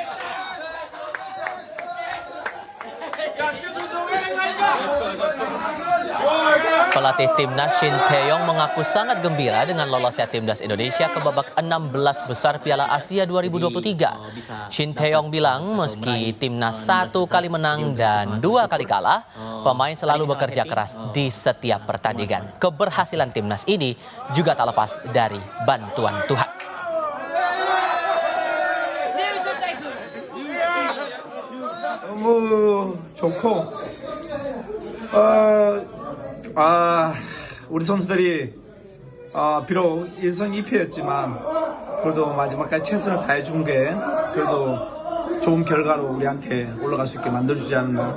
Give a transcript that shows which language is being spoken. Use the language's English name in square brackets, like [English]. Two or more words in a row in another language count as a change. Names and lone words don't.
[Indonesian] Pelatih Timnas Shin Tae-yong mengaku sangat gembira dengan lolosnya Timnas Indonesia ke babak 16 besar Piala Asia 2023. Shin Tae-yong bilang meski Timnas 1 kali menang dan 2 kali kalah, pemain selalu bekerja keras di setiap pertandingan. Keberhasilan Timnas ini juga tak lepas dari bantuan Tuhan. [Korean] 너무 좋고 우리 선수들이 비록 1승 2패였지만 그래도 마지막까지 최선을 다해준 게 그래도 좋은 결과로 우리한테 올라갈 수 있게 만들어주지 않나.